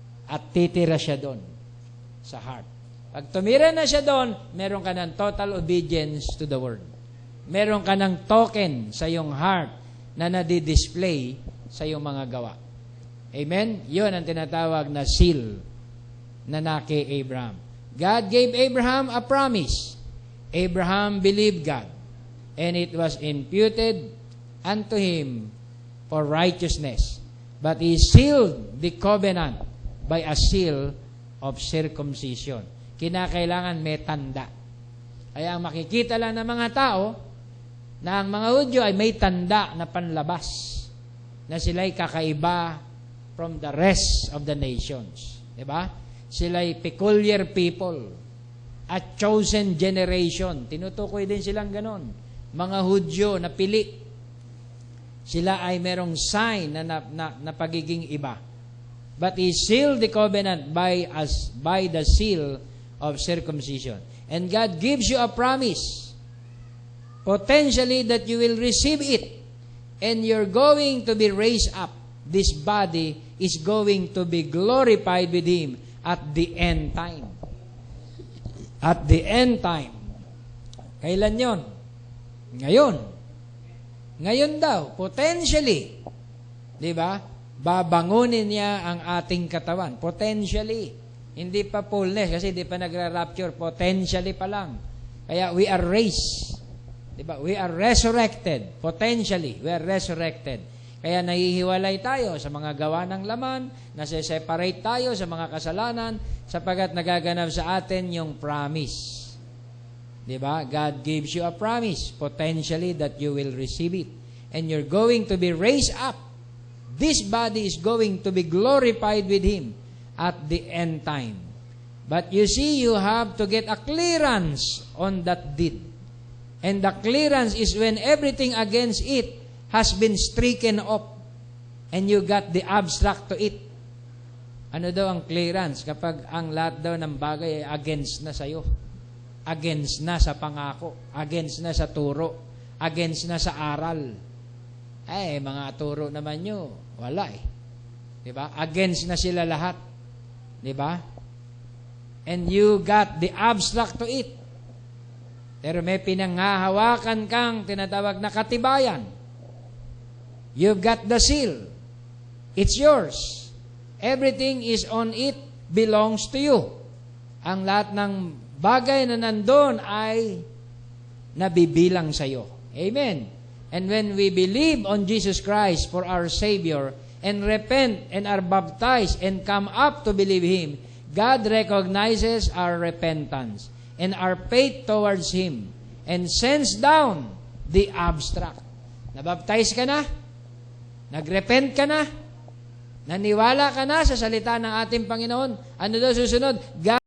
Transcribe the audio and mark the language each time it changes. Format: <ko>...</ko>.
<tl>At titira siya doon sa heart. Pag tumira na siya doon, meron ka ng</tl> <en>total obedience to the Word.</en> <tl>Meron ka ng token sa iyong heart na nadi-display sa iyong mga gawa. Amen? Yun ang tinatawag na seal na kay Abraham.</tl> <en>God gave Abraham a promise. Abraham believed God, and it was imputed unto him for righteousness. But he sealed the covenant by a seal of circumcision.</en> <tl>Kinakailangan may tanda. Kaya makikita lang ng mga tao na ang mga Hudyo ay may tanda na panlabas na sila'y kakaiba</tl> <en>from the rest of the nations. Diba? Sila'y peculiar people, a chosen generation.</en> <tl>Tinutukoy din silang ganon. Mga Hudyo na pili. Sila ay merong sign na pagiging iba.</tl> <en>But he sealed the covenant by the seal of circumcision. And God gives you a promise, potentially that you will receive it, and you're going to be raised up. This body is going to be glorified with Him at the end time. At the end time.</en> <tl>Kailan yon? Ngayon. Ngayon daw, potentially. Diba? Babangunin niya ang ating katawan. Potentially. Hindi pa fullness kasi hindi pa nagra-rapture. Potentially pa lang. Kaya</tl> <en>we are raised.</en> <tl>Diba?</tl> <en>We are resurrected. Potentially, we are resurrected.</en> <tl>Kaya nahihiwalay tayo sa mga gawa ng laman, nase-separate tayo sa mga kasalanan, sapagat nagaganap sa atin yung promise. Diba?</tl> <en>God gives you a promise, potentially, that you will receive it. And you're going to be raised up. This body is going to be glorified with Him at the end time. But you see, you have to get a clearance on that deed. And the clearance is when everything against it has been stricken off and you got the abstract to it.</en> <tl>Ano daw ang clearance? Kapag ang lahat daw ng bagay ay against na sa'yo. Against na sa pangako. Against na sa turo. Against na sa aral. Mga turo naman nyo, wala Diba? Against na sila lahat. Diba?</tl> <en>And you got the abstract to it.</en> <tl>Pero may pinanghahawakan kang tinatawag na katibayan.</tl> <en>You've got the seal. It's yours. Everything is on it belongs to you.</en> <tl>Ang lahat ng bagay na nandun ay nabibilang sa iyo. Amen.</tl> <en>And when we believe on Jesus Christ for our Savior and repent and are baptized and come up to believe Him, God recognizes our repentance and our faith towards Him and sends down the abstract.</en> <tl>Nabaptize ka na? Nagrepent ka na? Naniwala ka na sa salita ng ating Panginoon? Ano daw susunod? God</tl>